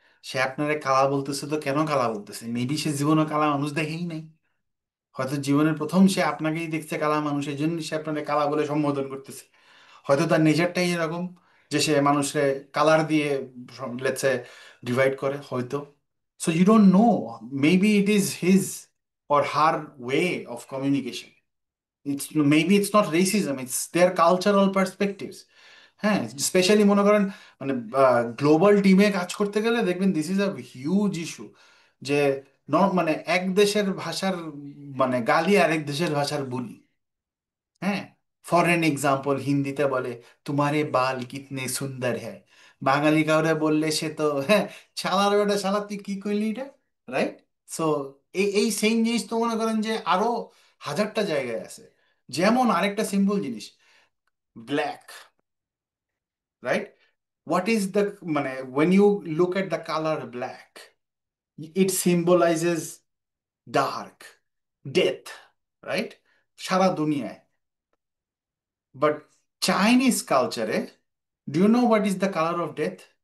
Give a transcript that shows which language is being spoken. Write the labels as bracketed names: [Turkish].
[Bangla] সে আপনারে কালা বলতেছে তো কেন কালা বলতেছে? মেবি সে জীবনে কালা মানুষ দেখেই নাই, হয়তো জীবনের প্রথম সে আপনাকেই দেখছে কালা মানুষ, এই জন্য সে আপনাকে কালা বলে সম্বোধন করতেছে। হয়তো তার নেচারটাই এরকম যে সে মানুষকে কালার দিয়ে লেটস সে ডিভাইড করে হয়তো। [English] So you don't know, maybe it is his or her way of communication. maybe it's not racism, it's their cultural perspectives. [Bangla] হ্যাঁ, স্পেশালি মনে করেন মানে গ্লোবাল টিমে কাজ করতে গেলে দেখবেন [English] this is a huge issue [Bangla] যে মানে এক দেশের ভাষার মানে গালি আরেক দেশের ভাষার বুলি। হ্যাঁ, ফর এন এক্সাম্পল হিন্দিতে বলে [Hindi] তোমারে বাল কিতনে সুন্দর হ্যায়, [Bangla] বাঙালি কাউরে বললে সে তো হ্যাঁ শালার বেটা শালা তুই কি কইলি এটা, রাইট? সো এই এই সেম জিনিস তো মনে করেন যে আরো হাজারটা জায়গায় আছে। যেমন আরেকটা সিম্পল জিনিস, black, right? [English] What is the মানে when you look at the color black, it symbolizes dark, death, right? [Bangla] সারা দুনিয়ায়। বাট চাইনিজ কালচারে, [English] do you know what is the color of death?